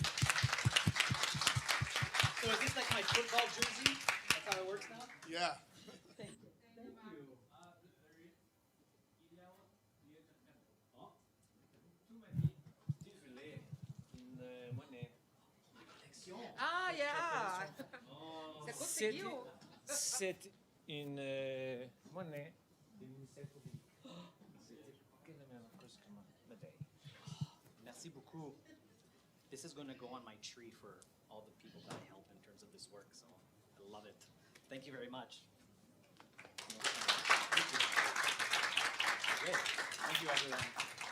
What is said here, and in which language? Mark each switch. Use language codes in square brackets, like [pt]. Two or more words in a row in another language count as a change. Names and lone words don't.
[en] So is this like my football jersey? That's how it works now? Yeah. Ah, yeah. [pt] Você conseguiu? [fr] C'est une monnaie de ministère public. C'était la même chose que ma médaille. Merci beaucoup. [en] This is going to go on my tree for all the people that I help in terms of this work, so I love it. Thank you very much. Great. Thank you, everyone.